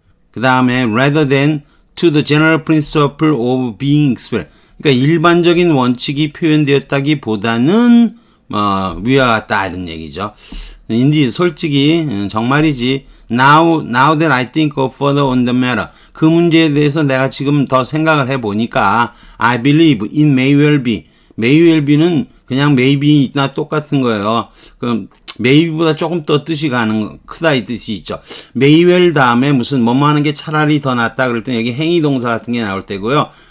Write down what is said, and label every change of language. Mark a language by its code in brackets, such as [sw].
[ko] 그 다음에 [en] rather than to the general principle of being expressed. [ko] 그러니까 일반적인 원칙이 표현되었다기보다는 위와 같다 이런 얘기죠. 인디 솔직히 정말이지. [en] Now that I think further on the matter. [ko] 그 문제에 대해서 내가 지금 더 생각을 해보니까 [en] I believe it may well be. [ko] may well be는 그냥 maybe나 똑같은 거예요. 그럼 maybe보다 조금 더 뜻이 크다 이 뜻이 있죠. may well 다음에 무슨 뭐뭐 하는 게 차라리 더 낫다 그럴 때 여기 행위 동사 같은 게 나올 때고요.